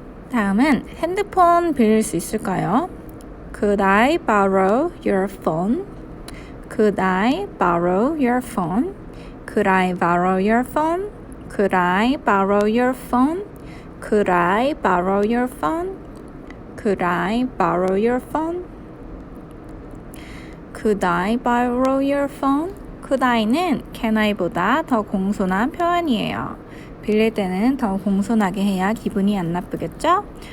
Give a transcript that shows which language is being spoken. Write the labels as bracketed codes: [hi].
[ko] 다음은 핸드폰 빌릴 수 있을까요? [en] Could I borrow your phone? Could I borrow your phone? Could I borrow your phone? Could I borrow your phone? Could I borrow your phone? Could I borrow your phone? Could I borrow your phone? [ko] Could I는 can I보다 더 공손한 표현이에요. 빌릴 때는 더 공손하게 해야 기분이 안 나쁘겠죠?